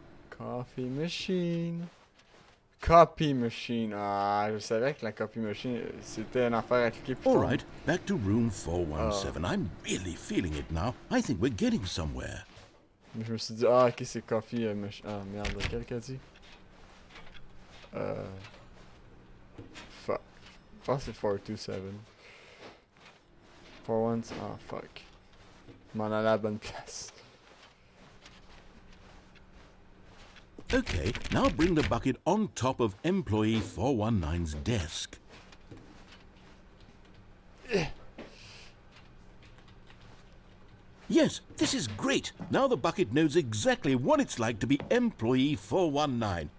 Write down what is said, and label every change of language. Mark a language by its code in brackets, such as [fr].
[en] Coffee machine. Copy machine. [fr] Ah, je savais que la copy machine, c'était une affaire à cliquer plus [en] All [fr] tôt. [en] right, back to room 417. I'm really feeling it now. I think we're getting somewhere. [fr] Mais je me suis dit, ah, ok, c'est coffee machine. Ah, merde, lequel qu'a dit? Fuck. Je pense que c'est 427. [en] 41. Ah, fuck. [fr] Je m'en allais à la bonne place. [en] Okay, now bring the bucket on top of employee 419's desk. Yes, this is great. Now the bucket knows exactly what it's like to be employee 419.